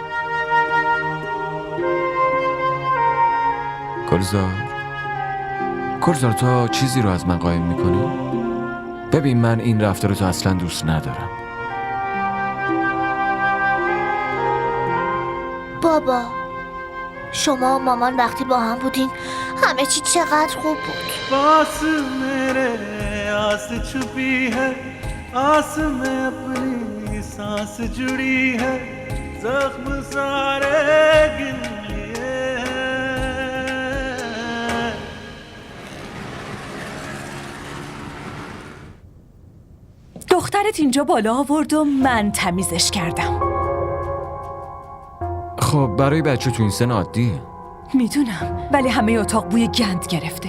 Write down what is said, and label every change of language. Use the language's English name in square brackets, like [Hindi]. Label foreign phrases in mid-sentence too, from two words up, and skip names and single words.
[Persian] گلزار تو چیزی رو از من قایم میکنی؟ ببین من این رفتار رو تو اصلا دوست ندارم. بابا شما و مامان وقتی با هم بودین همه چی چقدر خوب بود. [Hindi] पास मेरे आस छुपी है, आस में अपनी सांस जुड़ी है, जख्म सारे गिन लिए हैं. [Persian] دخترت اینجا بالا آورد و من تمیزش کردم. خب برای بچه تو این سن عادیه. میدونم ولی همه اتاق بوی گند گرفته.